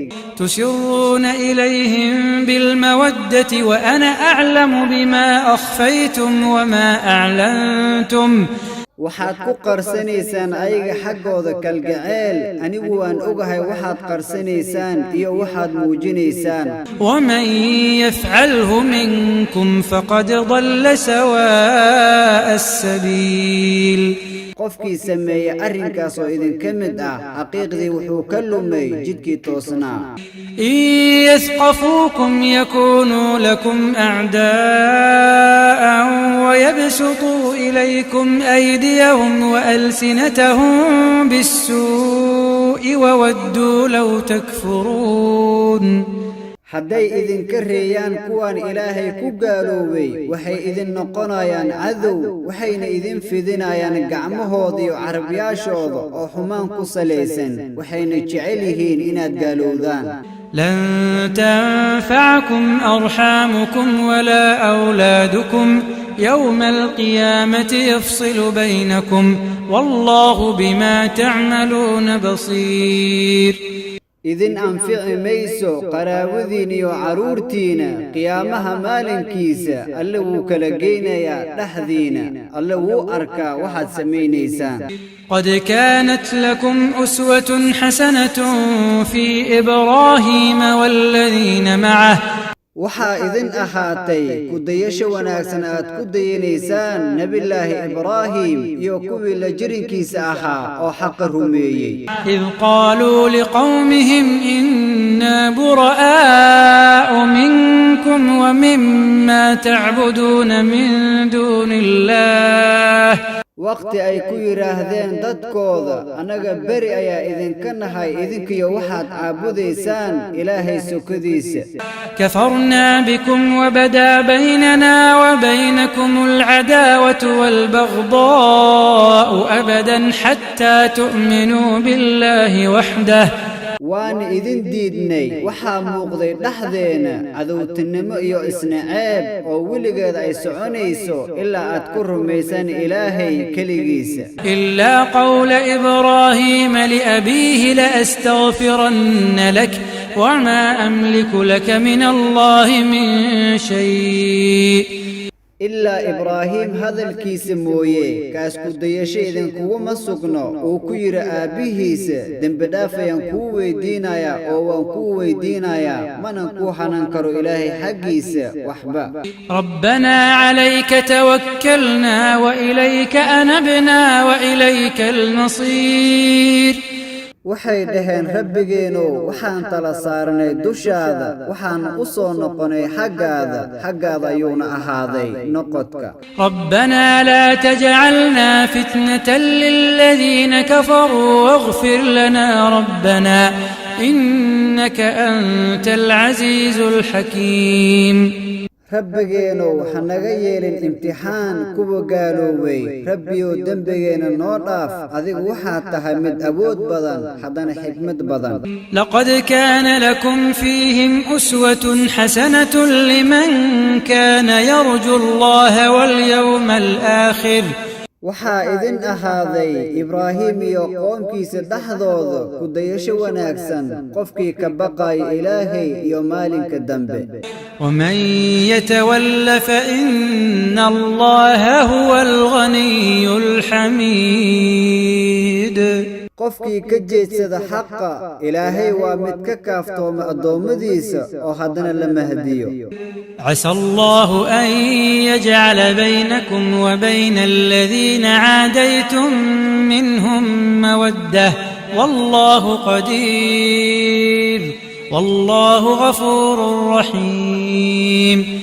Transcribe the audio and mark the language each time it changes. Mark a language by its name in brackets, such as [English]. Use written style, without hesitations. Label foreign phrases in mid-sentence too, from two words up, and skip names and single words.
[Arabic] تسرون إليهم بالمودة وأنا أعلم بما أخفيتم وما أعلنتم. [Somali] waxaad ku qarsanaysaan ayaga xaggooda kalgaceel anigu waan ogahay waxaad qarsanaysaan iyo waxaad muujinaysaan. [Arabic] ومن يفعله منكم فقد ضل سواء السبيل. [Somali] qofkii sameeya arrinkaas oo idinka mid ah xaqiiqdii wuxuu ka lumay jidkii toosnaa. [Arabic] إن يثقفوكم يكونوا لكم أعداء ويبسطوا إليكم أيديهم وألسنتهم بالسوء وودوا لو تكفرون. [Somali] hadday idinka reeyaan kuwaan ilaahay ku gaaloobay waxay idin noqonayaan cadow waxayna idin fidinayaan gacmahooda iyo carabyaashooda oo xumaan ku salaysan waxayna jecel yihiin inaad gaalowdaan. [Arabic] لن تنفعكم أرحامكم ولا أولادكم يوم القيامة يفصل بينكم والله بما تعملون بصير. [Somali] idin anfici mayso qaraabadiina iyo caruurtiina qiyaamaha maalinkiisa alle wuu kala geynayaa dhexdiina alle wuu arkaa waxaad samaynaysaan. [Arabic] قد كانت لكم أسوة حسنة في إبراهيم والذين معه. [Somali] waxaa idin ahaatay ku dayasho wanaagsan aad ku dayanaysaan nabillaahi ibraahim iyo kuwii la jirinkiisa ahaa oo xaqa rumeeyey. [Arabic] إذ قالوا لقومهم إنا براء منكم ومما تعبدون من دون الله. [Somali] waqti ay ku yiraahdeen dadkooda anaga bari ayaa idinka nahay idinkiyo waxaad caabudaysaan ilaahay sokadiisa. [Arabic] كفرنا بكم وبدا بيننا وبينكم العداوة والبغضاء أبدا حتى تؤمنوا بالله وحده. [Somali] waan idin diidnay waxaa muuqday dhexdeena cadowtinimo iyo isnaceeb oo weligeed ay soconayso ilaa aad ku rumaysaan ilaahay keligiisa. [Arabic] إلا قول إبراهيم لأبيه لأستغفرن لك وما أملك لك من الله من شيء. [Somali] ilaa ibraahim hadalkiisa mooye kaas ku dayasho idinkuguma sugno uu ku yidhi aabbihiisa dembi dhaaf ayaan kuu weydiinayaa oo waan kuu weydiinayaa manan kuu hanan karo ilaahay xaggiisa waxba. [Arabic] ربنا عليك توكلنا وإليك أنبنا وإليك المصير. [Somali] waxay dhaheen rabbigeenu waxaan tala saarnay dushaada waxaan u soo noqonay xaggaada ayuuna ahaaday noqodka. [Arabic] ربنا لا تجعلنا فتنة للذين كفروا واغفر لنا ربنا إنك أنت العزيز الحكيم. [Somali] rabbigeenu hanaga yeelin imtixaan kuwa gaaloobay rabbiyo dembigeena noo dhaaf adigu waxaad tahay mid awood badan haddana xikmad badan [Arabic] لقد كان لكم فيهم أسوة حسنة لمن كان يرجو الله واليوم الآخر [Somali] waxaa idin ahaaday Ibraahim iyo qoomkiisa dhaxdooda ku dayasho wanaagsan qofkii ka baqay Ilaahay iyo maalinka dambe [Arabic] ومن يتول فإن الله هو الغني الحميد [Somali] qofkii ka jeedsada xaqa Ilaahay waa mid ka kaaftooma adoomadiisa oo haddana la mahdiyo [Arabic] عسى الله أن يجعل بينكم وبين الذين عاديتم منهم مودة والله قدير والله غفور رحيم